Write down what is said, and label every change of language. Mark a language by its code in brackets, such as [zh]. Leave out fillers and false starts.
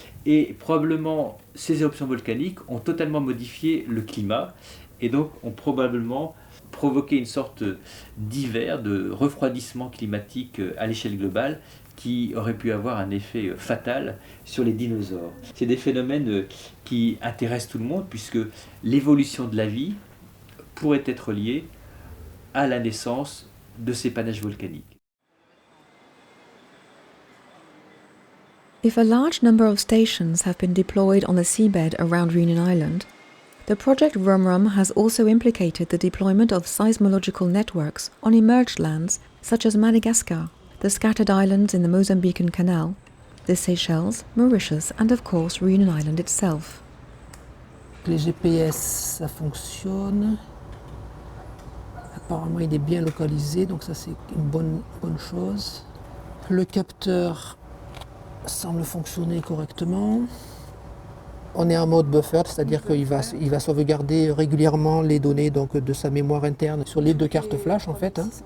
[fr] Et probablement ces éruptions volcaniques ont totalement modifié le climat et donc ont probablement provoqué une sorte d'hiver, de refroidissement climatique à l'échelle globale qui aurait pu avoir un effet fatal sur les dinosaures. C'est des phénomènes qui intéressent tout le monde puisque l'évolution de la vie pourrait être liée à la naissance de ces panaches volcaniques. [en] If a large number of stations have been deployed on the seabed around Reunion Island, the project ROM-ROM has also implicated the deployment of seismological networks on emerged lands such as Madagascar, the scattered islands in the Mozambican Canal, the Seychelles, Mauritius and of course Reunion Island itself. [fr] Les GPS, ça fonctionne. Apparemment, il est bien localisé, donc ça c'est une bonne chose. Le capteur semble fonctionner correctement. On est en mode buffer, c'est-à-dire qu'il va sauvegarder régulièrement les données donc, de sa mémoire interne sur les deux cartes flash en fait.